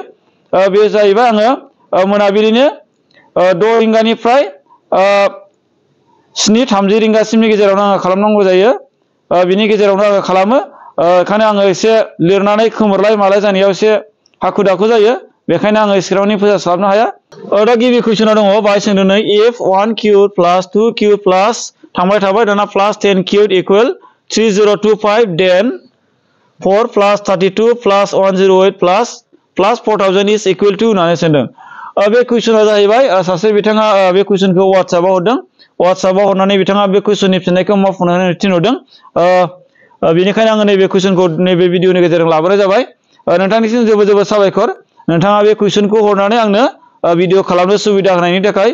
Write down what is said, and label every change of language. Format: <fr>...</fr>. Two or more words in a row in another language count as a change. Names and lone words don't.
<brx>बे जाहैबाय आङो मोनाबिलिनि 6 रिंगानिफ्राय 7:30 रिंगासिमनि गेजेरावनो आङो खालामनांगौ जायो। बिनि गेजेरावनो आङो खालामो। ओंखायनो आङो एसे लिरनानै खोमोरलाय मालाय जानायाव एसे हाखु दाखु जायो। बेखायनो आङो एसेग्राबनि फोजोबस्लाबनो हाया। दा गिबि कुइसनाव दङ बाहाय सोंदों नै</brx> <en>if 1 cubed plus 2 cubed plus</en> <brx>थांबाय थाबाय दाना</brx> <en>plus 10 cubed equal 3025 then 4 plus 32 plus 108 plus 4000 is equal to</en> <brx>होननानै सोंदों। बे कुइसना जाहैबाय सासे बिथाङा बे कुइसनखौ वाट्सएपआव हरदों। वाट्सएपआव हरनानै बिथाङा बे कुइसननि फिननायखौ मावफुंनो थिनहरदों। बेनिखायनो आङो नैबे कुइसनखौ नैबे भिडिअनि गेजेरजों लाबोनाय जाबाय। नोंथांनिसिम जोबोद जोबोद साबायखर नोंथाङा बे कुइसनखौ हरनानै आंनो भिडिअ खालामनो सुबिदा होनायनि थाखाय।</brx>